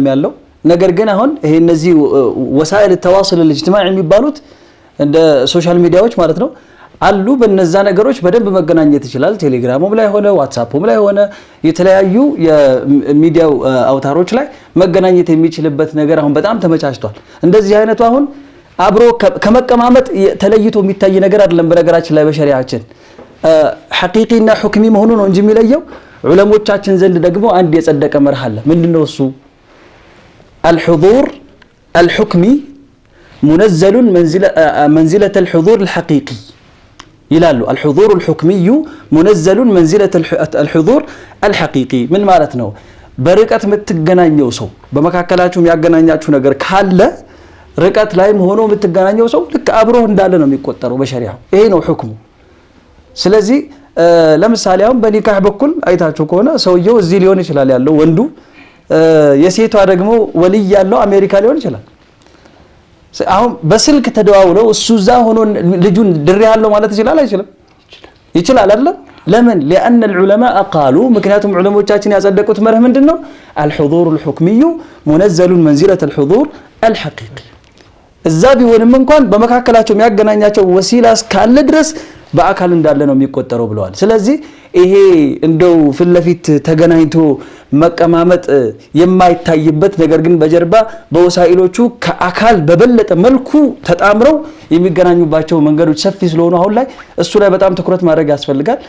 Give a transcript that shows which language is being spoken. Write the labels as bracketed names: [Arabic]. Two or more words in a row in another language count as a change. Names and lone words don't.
[Amharic] ያለው፣ ነገር ግን አሁን ይሄ እነዚህ [Arabic] وسائل التواصل الاجتماعي [Amharic] የሚባሉት እንደ ሶሻል ሚዲያዎች ማለት ነው አሉ። በእነዛ ነገሮች በደንብ መገናኘት ይችላል። ቴሌግራሙም ላይ ሆነ ዋትስአፕም ላይ ሆነ የተለያዩ የሚዲያው አውታሮች ላይ መገናኘት የሚችልበት ነገር አሁን በጣም ተመቻችቷል። እንደዚህ አይነቱ አሁን አብሮ ከመቀማመጥ ተለይቶ የሚታይ ነገር አይደለም። በነገራችን ላይ በሸሪዓችን ሐቂቂና ሁክሚ መሆኑ ነው እንጂ የሚለየው ዑለሞቻችን ዘንድ ደግሞ አንድ የጸደቀ መርህ አለ። ምንድነው እሱ? [Arabic] الحضور الحكمي منزل منزلة الحضور الحقيقي ይላሉ። الحضور الحكمي منزل منزلة الحضور الحقيقي [Amharic] ምን ማለት ነው? በርቀት የምትገናኘው ሰው በመካከላችሁ የሚያገናኛችሁ ነገር ካለ ርቀት ላይ ሆኖ የምትገናኘው ሰው ልክ አብሮ እንዳለ ነው የሚቆጠረው በሸሪዓው። ይሄ ነው ሁክሙ። ስለዚህ ለምሳሌ አሁን በኒካህ በኩል አይታችሁ ከሆነ ሰውየው እዚህ ሊሆን ይችላል ያለው ወንዱ፣ የሴቷ ደግሞ ወልይ ያለው አሜሪካ ሊሆን ይችላል። አሁን በስልክ ተደዋውለው እሱ እዛ ሆኖ ልጁን ድሬ ያለው ማለት ይችላል አይችልም? ይችላል አይደል? ለምን? [Arabic] لأن العلماء قالوا [Amharic] ምክንያቱም ዑለሞቻችን ያጸደቁት መርህ ምንድነው? [Arabic] الحضور الحكمي منزل منزلة الحضور الحقيقي። [Amharic] እዛ ቢሆንም እንኳን በመካከላቸው የሚያገናኛቸው ወሲላ እስካለ ድረስ በአካል እንዳለ ነው የሚቆጠረው ብለዋል። ስለዚህ ይሄ እንደው ፊት ለፊት ተገናኝቶ መቀማመጥ የማይታይበት ነገር ግን በጀርባ በወሳኢሎቹ ከአካል በበለጠ መልኩ ተጣምረው የሚገናኙባቸው መንገዶች ሰፊ ስለሆኑ አሁን ላይ እሱ ላይ በጣም ትኩረት ማድረግ ያስፈልጋል።